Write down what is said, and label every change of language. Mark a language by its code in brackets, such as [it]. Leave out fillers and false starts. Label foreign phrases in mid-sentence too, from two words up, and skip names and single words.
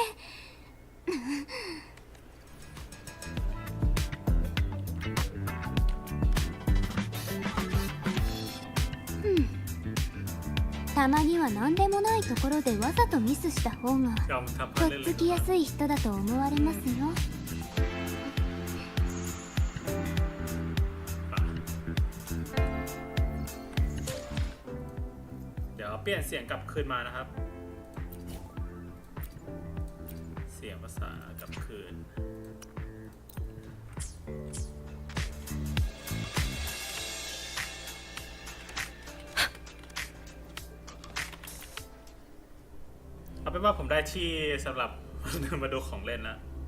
[ja] たまには何でもないところでわざとミスした方がとっつきやすい人だと思われますよ。 [th] เดี๋ยวเปลี่ยนเสียงกลับคืนมานะครับเสียงภาษากลับคืนเอาเป็นว่าผมได้ที่สำหรับมาดูของเล่นแล้ว